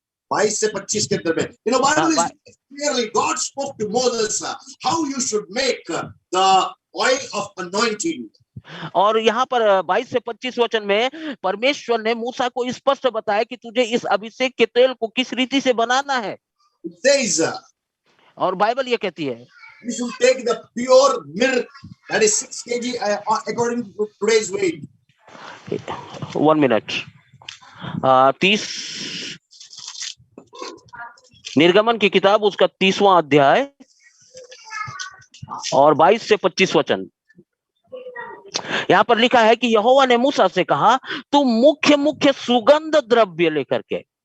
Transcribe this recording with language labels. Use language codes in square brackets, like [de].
[hi] 22 से 25 के अंदर में [en] Bible is clearly God spoke to Moses how you should make the oil of anointing. [hi] और यहाँ पर 22 से 25 वचन में परमेश्वर ने मूसा को स्पष्ट बताया कि तुझे इस अभिषेक के तेल को किस रीति से बनाना है। [en] It says, [hi] और बाइबल ये कहती है, [en] you should take the pure milk, that is 6 kg according to today's weight. 1 minute. [hi] 30 निर्गमन की किताब उसका 30वां अध्याय और 22 से 25 वचन। यहाँ पर लिखा है कि यहोवा ने मूसा से कहा, तू मुख्य मुख्य सुगंध द्रव्य लेकर के।